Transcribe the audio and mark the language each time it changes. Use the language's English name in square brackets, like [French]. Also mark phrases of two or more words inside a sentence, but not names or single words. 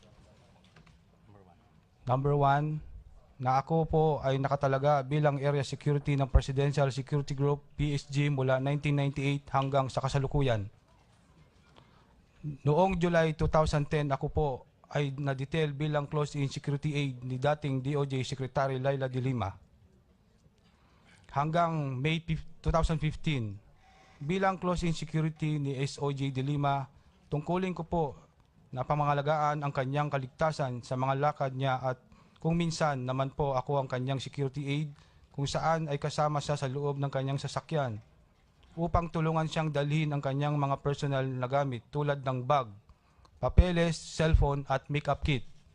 [Filipino] Number 1, na ako po ay nakatalaga bilang [English] area security [Filipino] ng Presidential Security Group PSG mula 1998 hanggang sa kasalukuyan. Noong July 2010, ako po ay na-detail bilang [English] close-in security aide [Filipino] ni dating DOJ Secretary Leila de Lima. Hanggang May 2015, bilang [English] close-in security [Filipino] ni SOJ de Lima, tungkulin ko po na pamangalagaan ang kanyang kaligtasan sa mga lakad niya at kung minsan naman po ako ang kanyang [English] security aide [Filipino] kung saan ay kasama siya sa loob ng kanyang sasakyan upang tulungan siyang dalhin ang kanyang mga personal na gamit tulad ng bag, papeles, cellphone at [English] makeup kit.